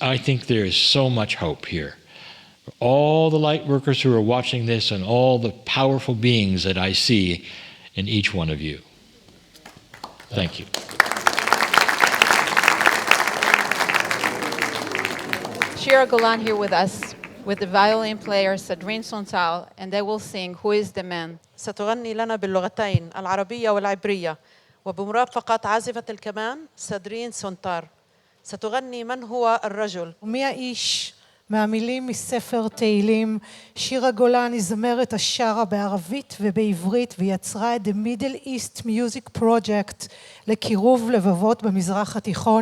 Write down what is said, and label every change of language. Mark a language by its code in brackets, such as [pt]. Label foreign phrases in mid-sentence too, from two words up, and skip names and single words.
[en] I think there is so much hope here. For all the light workers who are watching this and all the powerful beings that I see in each one of you. Thank you. Shira Golan here with us, with the violin player Sadrine Sontal, and they will sing Who is the Man? [ar] ستغني لنا باللغتين العربية والعبرية وبمرافقة عازفة الكمان سادرين سونتار. ستغني من هو الرجل. [he] ומי האיש? מהמילים מספר תהילים, שירה גולן היא זמרת השרה בערבית ובעברית ויצרה את [en] The Middle East Music Project [he] לקירוב לבבות במזרח התיכון.